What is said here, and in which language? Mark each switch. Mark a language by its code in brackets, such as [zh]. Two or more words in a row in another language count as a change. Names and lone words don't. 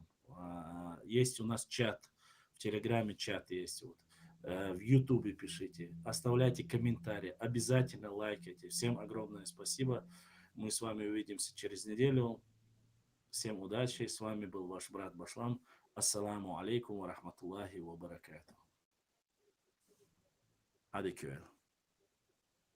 [ru] Есть у нас чат. В Телеграме чат есть. Вот. В Ютубе пишите. Оставляйте комментарии. Обязательно лайкайте. Всем огромное спасибо. Мы с вами увидимся через неделю. Всем удачи. С вами был ваш брат Башлам. [ar] السلام عليكم ورحمة الله وبركاته. [tr] Hadi köye.